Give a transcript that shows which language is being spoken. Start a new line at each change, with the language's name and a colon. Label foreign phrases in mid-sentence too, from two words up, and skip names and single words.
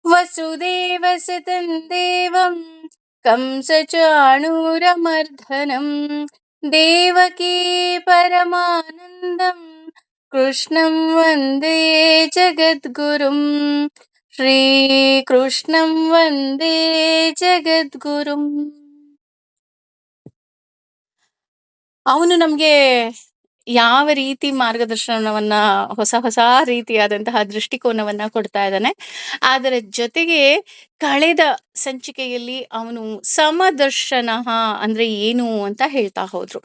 Sanskrit: ವಾಸುದೇವಸುತಂ ದೇವಂ ಕಂಸಚಾಣೂರಮರ್ಧನಂ ದೇವಕೀ ಪರಮಾನಂದಂ ಕೃಷ್ಣಂ ವಂದೇ ಜಗದ್ಗುರುಂ ಶ್ರೀಕೃಷ್ಣಂ ವಂದೇ ಜಗದ್ಗುರುಂ.
Kannada: ಅವನು ನಮ್ಗೆ ಯಾವ ರೀತಿ ಮಾರ್ಗದರ್ಶನವನ್ನ, ಹೊಸ ಹೊಸ ರೀತಿಯಾದಂತಹ ದೃಷ್ಟಿಕೋನವನ್ನ ಕೊಡ್ತಾ ಇದ್ದಾನೆ. ಅದರ ಜೊತೆಗೆ ಕಳೆದ ಸಂಚಿಕೆಯಲ್ಲಿ ಅವನು ಸಮದರ್ಶನ ಅಂದ್ರೆ ಏನು ಅಂತ ಹೇಳ್ತಾ ಹೋದ್ರು.